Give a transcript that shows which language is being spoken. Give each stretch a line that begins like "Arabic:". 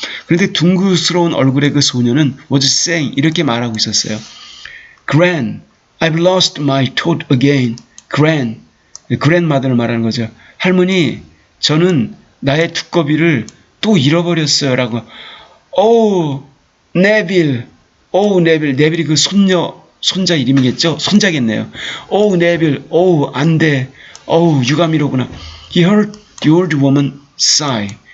Korean: 그런데 둥그스러운 얼굴의 그 소년은
English: was saying,
Korean: 이렇게 말하고 있었어요.
English: Gran, I've lost my toad again.
Korean: grandmother를 말하는 거죠. 할머니, 저는 나의 두꺼비를 또 잃어버렸어요. 라고. 네빌이 그 손자 이름이겠죠? 손자겠네요. 네빌, 안 돼. 유가미로구나.
English: He heard the old woman sigh.